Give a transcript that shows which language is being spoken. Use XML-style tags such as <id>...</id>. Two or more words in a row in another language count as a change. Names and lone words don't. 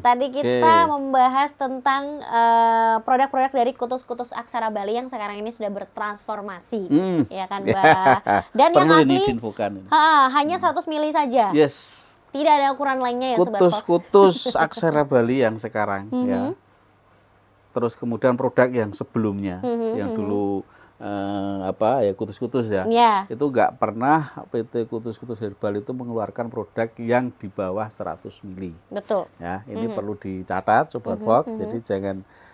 <id>Tadi kita membahas tentang produk-produk dari kutus-kutus aksara Bali yang sekarang ini sudah bertransformasi. Ya kan, Mbak? Dan yang Perlu ini asli diinfokan ini. hanya 100 mili saja. Yes. Tidak ada ukuran lainnya ya, Sobat Fox. Kutus-kutus aksara Bali yang sekarang ya. Terus kemudian produk yang sebelumnya, yang dulu kutus-kutus ya. Ya. Itu nggak pernah PT Kutus-kutus Herbal itu mengeluarkan produk yang di bawah 100 mili. Betul. Ya, ini perlu dicatat Sobat Fox.</id>